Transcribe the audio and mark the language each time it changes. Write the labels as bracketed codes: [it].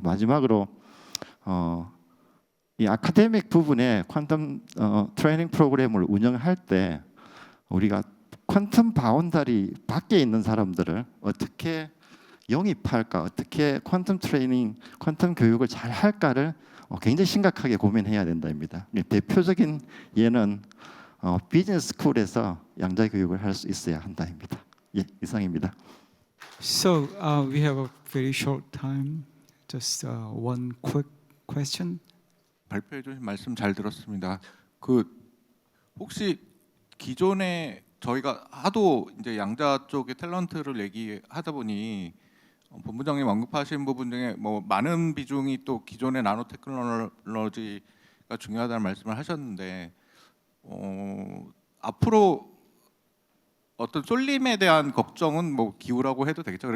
[ko] 마지막으로 이 아카데믹 부분에 퀀텀 트레이닝 프로그램을 운영할 때 우리가 퀀텀 바운더리 밖에 있는 사람들을 어떻게 영입할까, 어떻게 퀀텀 트레이닝, 퀀텀 교육을 잘 할까를 굉장히 심각하게 고민해야 된다입니다. 대표적인 예는 비즈니스 스쿨에서 양자 교육을 할 수 있어야 한다입니다. 예, 이상입니다. [en] So we have a very short time. Just one quick question. [ko] 발표해 주신 말씀 잘 들었습니다. 그 혹시 기존에 저희가 하도 이제 양자 쪽의 탤런트를 얘기하다 보니 본부장님 언급하신 부분 중에 뭐 많은 비중이 또 기존의 나노 테크놀로지가 중요하다는 말씀을 하셨는데 앞으로 어떤 쏠림에 대한 걱정은 뭐 기우라고 해도 되겠죠.